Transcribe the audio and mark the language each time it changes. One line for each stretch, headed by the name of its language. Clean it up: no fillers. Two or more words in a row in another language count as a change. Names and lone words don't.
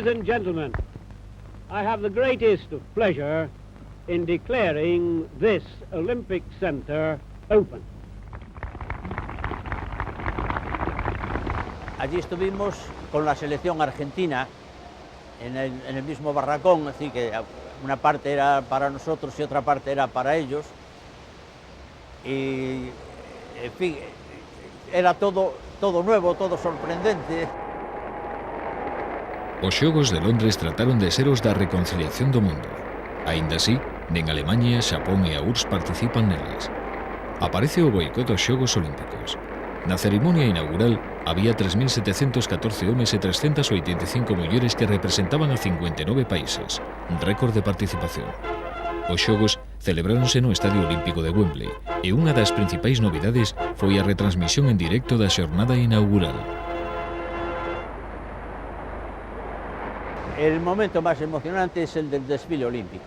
English: and gentlemen, I have the greatest of pleasure in declaring this Olympic Center open.
Spanish: Allí estuvimos con la selección argentina en el mismo barracón, así que una parte era para nosotros y otra parte era para ellos. Y, en fin, era todo nuevo, todo sorprendente.
Galician: Os Xogos de Londres trataron de ser os da reconciliación do mundo. Aínda así, nen Alemaña, Xapón e a URSS participan neles. Aparece o boicot aos Xogos Olímpicos. Na cerimonia inaugural había 3.714 homes e 385 mulleres que representaban a 59 países, un récord de participación. Os Xogos celebráronse no Estadio Olímpico de Wembley e unha das principais novidades foi a retransmisión en directo da xornada inaugural.
Spanish: El momento más emocionante es el del desfile olímpico.